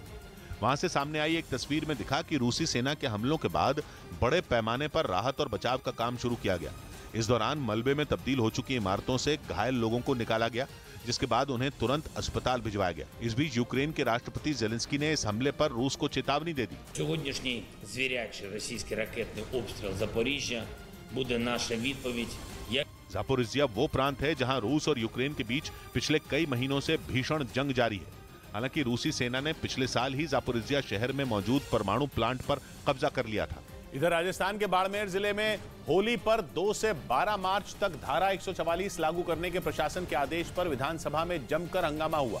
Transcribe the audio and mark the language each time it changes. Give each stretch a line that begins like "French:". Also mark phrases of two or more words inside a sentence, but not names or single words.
Hindi: वहां से सामने आई एक तस्वीर में दिखा कि रूसी सेना के हमलों के बाद बड़े पैमाने पर राहत और बचाव का काम शुरू किया गया। इस दौरान मलबे में तब्दील हो चुकी इमारतों से घायल लोगों को निकाला गया, जिसके बाद उन्हें तुरंत अस्पताल भिजवाया गया। इस बीच यूक्रेन के राष्ट्रपति जेलेंस्की ने इस हमले पर रूस को चेतावनी दे दी।
Ukrainian: Сьогоднішній звірячий російський ракетний обстріл Запоріжжя буде наша відповідь.
Hindi: जापोरिजिया वो प्रांत है जहां रूस और यूक्रेन के बीच पिछले कई महीनों से भीषण जंग जारी है। हालांकि रूसी सेना ने पिछले साल ही जापोरिजिया शहर में मौजूद परमाणु प्लांट पर कब्जा कर लिया था। इधर राजस्थान के बाड़मेर जिले में होली पर 2 से 12 मार्च तक धारा 144 लागू करने के प्रशासन के आदेश पर विधानसभा में जमकर हंगामा हुआ।